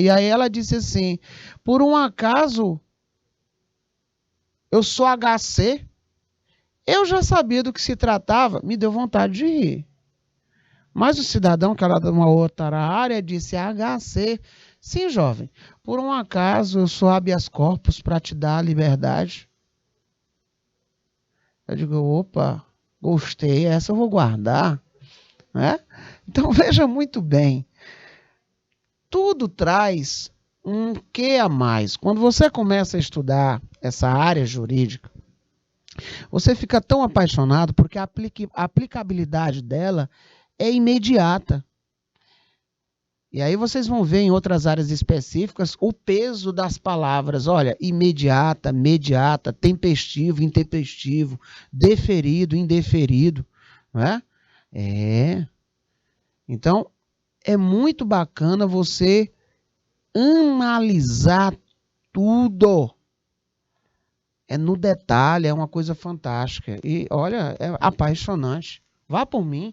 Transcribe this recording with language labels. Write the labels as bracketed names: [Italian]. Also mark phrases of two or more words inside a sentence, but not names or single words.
[Portuguese] E aí ela disse assim: por um acaso, eu sou HC? Eu já sabia do que se tratava, me deu vontade de rir. Mas o cidadão, que era de uma outra área, disse: HC. Sim, jovem, por um acaso eu sou [Latin] habeas corpus [Portuguese] para te dar a liberdade. Eu digo: opa, gostei, essa eu vou guardar. Então veja muito bem, tudo traz um quê a mais. Quando você começa a estudar essa área jurídica, você fica tão apaixonado porque a aplicabilidade dela é imediata. E aí vocês vão ver em outras áreas específicas o peso das palavras. Olha, imediata, mediata, tempestivo, intempestivo, deferido, indeferido. Não é? Então, é muito bacana você analisar tudo. É no detalhe, é uma coisa fantástica. E, olha, é apaixonante. Vá por mim.